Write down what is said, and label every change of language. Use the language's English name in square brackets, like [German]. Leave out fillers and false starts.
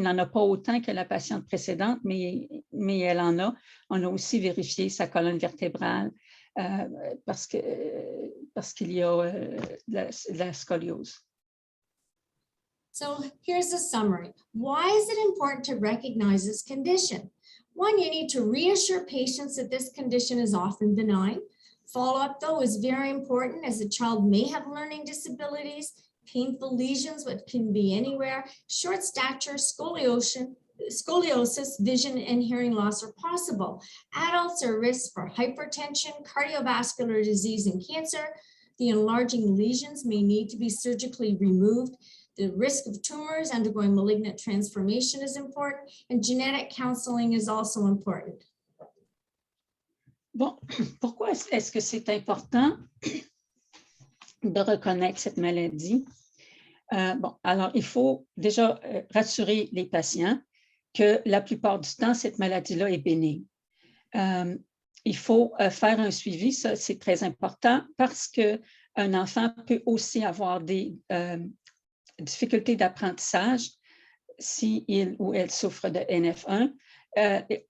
[French] Elle n'en a pas autant que la patiente précédente, mais elle en a. On a aussi vérifié sa colonne vertébrale parce qu'il y a de la scoliose. [English] So here's a summary. Why is it important to recognize this condition? One, you need to reassure patients that this condition is often benign. Follow-up, though, is very important as the child may have learning disabilities, painful lesions, which can be anywhere, short stature, scoliosis, vision, and hearing loss are possible. Adults are at risk for hypertension, cardiovascular disease, and cancer. The enlarging lesions may need to be surgically removed. The risk of tumors undergoing malignant transformation is important, and genetic counseling is also important. [French] Bon, pourquoi est-ce que c'est important de reconnaître cette maladie? Bon, alors, il faut déjà rassurer les patients que la plupart du temps, cette maladie-là est bénigne. Il faut faire un suivi, ça c'est très important parce qu'un enfant peut aussi avoir des difficultés d'apprentissage si il ou elle souffre de NF1.